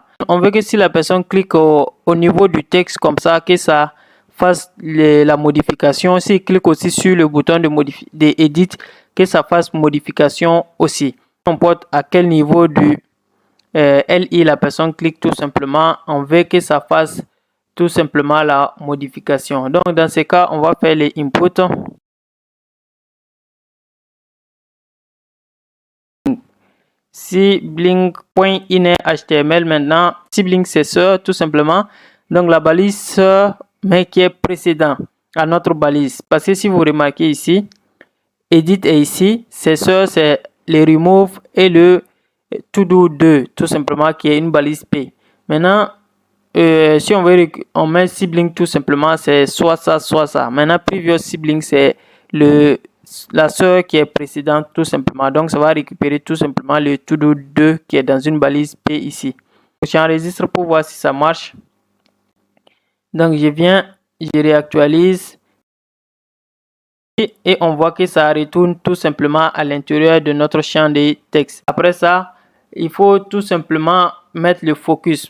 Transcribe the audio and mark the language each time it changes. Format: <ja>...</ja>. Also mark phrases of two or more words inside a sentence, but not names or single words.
<fr>On veut que si la personne clique au niveau du texte comme ça, que ça fasse la modification. S'il clique aussi sur le bouton de edit, que ça fasse modification aussi. On importe à quel niveau du LI la personne clique tout simplement. On veut que ça fasse tout simplement la modification. Donc, dans ce cas, on va faire les inputs. Sibling.inner.html maintenant, sibling c'est sœur tout simplement. Donc la balise sœur mais qui est précédent à notre balise. Parce que si vous remarquez ici, edit est ici, c'est sœur c'est le remove et le to-do 2 tout simplement qui est une balise P. Maintenant, si on met sibling tout simplement c'est soit ça, soit ça. Maintenant,</fr> <en>previous sibling</en> <fr>c'est la sœur qui est précédente tout simplement. Donc, ça va récupérer tout simplement le to-do 2 qui est dans une balise P ici. J'enregistre pour voir si ça marche. Donc, je viens, je réactualise. Et on voit que ça retourne tout simplement à l'intérieur de notre champ de texte. Après ça, il faut tout simplement mettre le focus.</fr>